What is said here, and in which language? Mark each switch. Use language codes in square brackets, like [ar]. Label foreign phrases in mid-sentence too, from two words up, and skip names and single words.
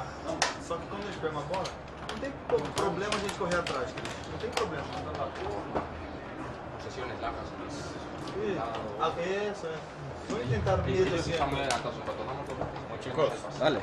[pt] Só que quando eles pegam a bola, não tem problema a gente correr atrás. Não tem problema. [es] Sesiones largas. Eso, voy a intentar medir así. Chicos, dale.